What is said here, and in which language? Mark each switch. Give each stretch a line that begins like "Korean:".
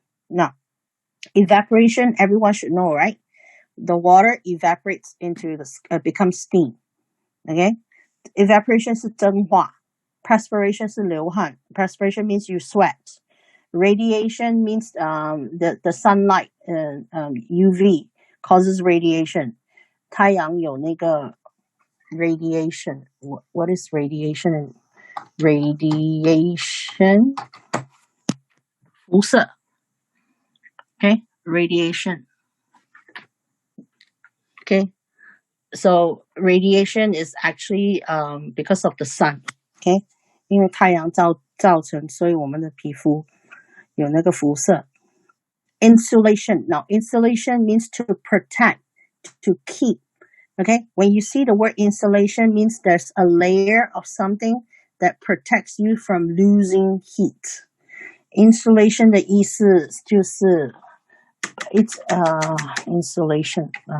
English: Now, evaporation, everyone should know, right? The water evaporates becomes steam. Okay, evaporation
Chinese: 是蒸化
English: ，perspiration
Chinese: 是流汗
English: ，perspiration means you sweat. Radiation means the sunlight, UV causes radiation.
Chinese: 太阳有那个 radiation.
English: What is radiation? Radiation 辐射 Okay, radiation. Okay, so radiation is actually because of the sun.
Chinese: Okay, 因为太阳造成，所以我们的皮肤有那个辐射。
English: Insulation. Now, insulation means to protect, to keep. Okay, when you see the word insulation, means there's a layer of something that protects you from losing heat. Insulation
Chinese: 的意思就是
English: it's insulation.